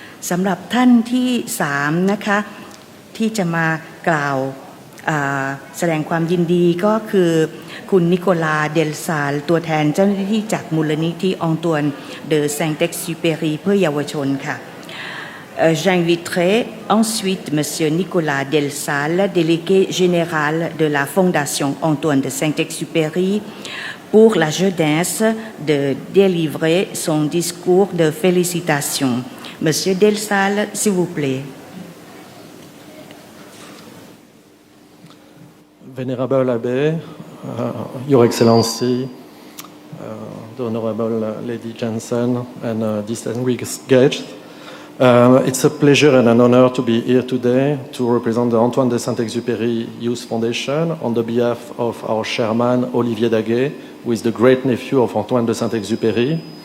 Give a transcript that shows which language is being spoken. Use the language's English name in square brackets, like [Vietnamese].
[Thai] สำหรับท่านที่3นะคะที่จะมากล่าวแสดงความยินดีก็คือคุณนิโคลาเดลซาลตัวแทนเจ้าหน้าที่จากมูลนิธิองตวนเดอ [French] Saint-Exupéry เพื่อเยาวชนค่ะ J'inviterai ensuite Monsieur Nicolas Delsal, délégué général de la Fondation Antoine de Saint-Exupéry, pour la jeunesse de délivrer son discours de félicitations. Monsieur Delsal, s'il vous plaît. [English] Venerable Abbé, Your Excellency, the Honorable Lady Jensen, and distinguished guests, it's a pleasure and an honor to be here today to represent the Antoine de Saint-Exupéry Youth Foundation on the behalf of our chairman, Olivier Daguet, who is the great-nephew of Antoine de Saint-Exupéry.